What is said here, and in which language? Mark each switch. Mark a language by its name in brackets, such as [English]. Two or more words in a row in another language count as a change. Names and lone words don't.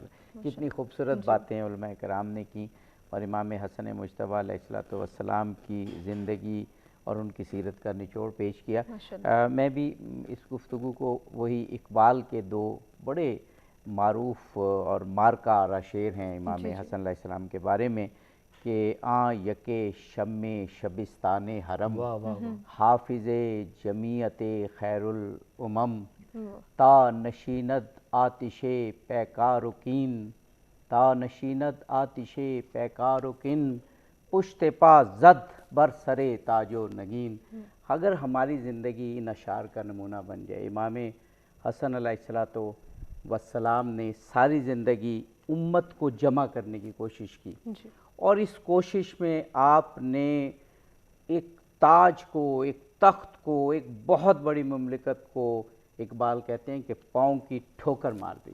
[Urdu] کتنی خوبصورت باتیں علماء کرام نے کی اور امام حسن مجتبیٰ علیہ السلام کی زندگی اور ان کی سیرت کا نچوڑ پیش کیا۔ میں بھی اس گفتگو کو وہی اقبال کے دو بڑے معروف اور مارکہ آرا شعر ہیں امام حسن علیہ السلام کے بارے میں کہ [Persian] آں یکے شم شبستان حرم، حافظ جمیعت خیر الامم، تا نشیند آتش پیکار و کین، تا نشیند آتش پیکار و کین، پشت پا زد بر سر تاج و نگین۔ [Urdu] اگر ہماری زندگی ان اشعار کا نمونہ بن جائے، امام حسن علیہ السلام نے ساری زندگی امت کو جمع کرنے کی کوشش کی، اور اس کوشش میں آپ نے ایک تاج کو، ایک تخت کو، ایک بہت بڑی مملکت کو، اقبال کہتے ہیں کہ پاؤں کی ٹھوکر مار دی۔